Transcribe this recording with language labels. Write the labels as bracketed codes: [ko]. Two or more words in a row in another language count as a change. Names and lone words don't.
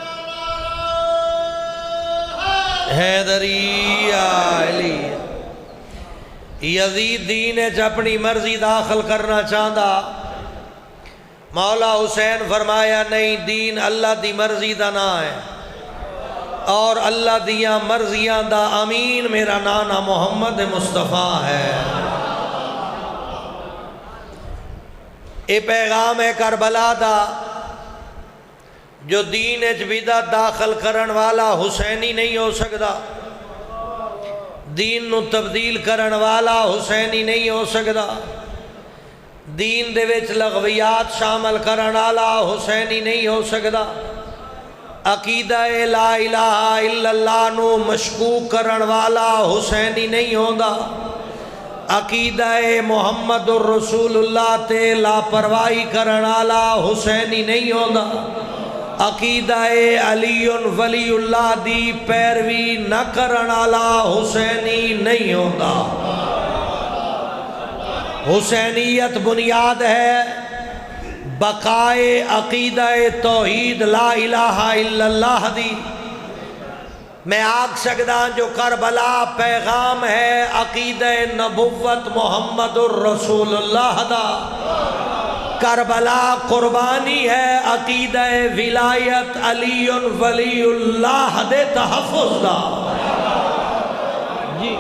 [pa] حیدری علی یزید دین اچ اپنی مرضی داخل کرنا چاہندا، مولا حسین فرمایا نہیں، دین اللہ دی مرضی دا نا ہے اور اللہ دیاں مرضیاں دا امین میرا نانا محمد مصطفیٰ ہے۔ اے پیغام ہے کربلا دا، جو دین اچ بدعت داخل کرن والا حسینی نہیں ہو سکدا، دین نو تبدیل کرن والا حسینی نہیں ہو سکدا، دین دے وچ لغویات شامل کرن والا حسینی نہیں ہو سکدا، عقیدہ [ar] لا الہ الا اللہ [pa] نو مشکوک کرن والا حسینی نہیں ہوندا، عقیدہ [ar] محمد الرسول اللہ [pa] تے لاپرواہی کرن والا حسینی نہیں ہوندا، عقیدہ [ar] علی ولی اللہ [pa] دی پیروی نہ کرن والا حسینی نہیں ہوندا۔ حسینیت بنیاد ہے بقائے عقیدہ توحید [ar] لا الہ الا اللہ [pa] دی، میں آکھ سکدا جو کربلا پیغام ہے عقیدہ نبوت [ar] محمد الرسول اللہ [pa] دا، کربلا قربانی ہے عقیدہ ولایت [ar] علی ولی اللہ [pa] دے تحفظ دا جی۔